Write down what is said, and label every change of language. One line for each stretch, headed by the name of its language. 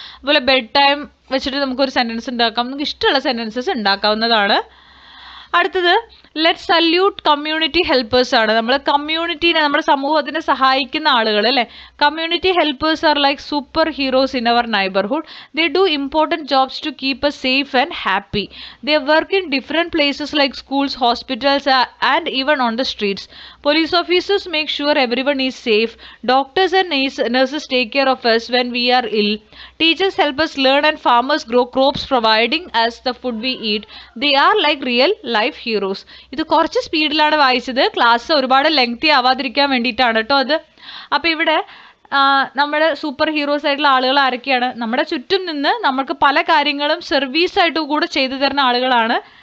Malayalam: അതുപോലെ bed time വെച്ചിട്ട് നമുക്കൊരു സെൻറ്റൻസ് ഉണ്ടാക്കാം. നമുക്ക് ഇഷ്ടമുള്ള സെൻറ്റൻസസ് ഉണ്ടാക്കാവുന്നതാണ്. അടുത്തത്
English: let salute community helpers
Malayalam: ആണ്. നമ്മൾ കമ്മ്യൂണിറ്റീനെ, നമ്മുടെ സമൂഹത്തിനെ സഹായിക്കുന്ന ആളുകൾ അല്ലേ.
English: Community helpers are like super heroes in our neighbourhood. They do important jobs to keep us safe and happy. They work in different places like schools, hospitals and even on the streets. Police officers make sure everyone is safe. Doctors and nurses take care of us when we are ill. Teachers help us learn and farmers grow crops providing us the food we eat. They are like real life heroes.
Malayalam: ഇത് കുറച്ച് സ്പീഡിലാണ് വായിച്ചത്, class ഒരുപാട് lengthy ആവാതിരിക്കാൻ വേണ്ടിയിട്ടാണ് കേട്ടോ അത്. അപ്പോൾ ഇവിടെ നമ്മുടെ സൂപ്പർ ഹീറോസ് ആയിട്ടുള്ള ആളുകൾ ആരൊക്കെയാണ്? നമ്മുടെ ചുറ്റും നിന്ന് നമുക്ക് പല കാര്യങ്ങളും സർവീസായിട്ട് കൂടെ ചെയ്തു തരുന്ന ആളുകളാണ്.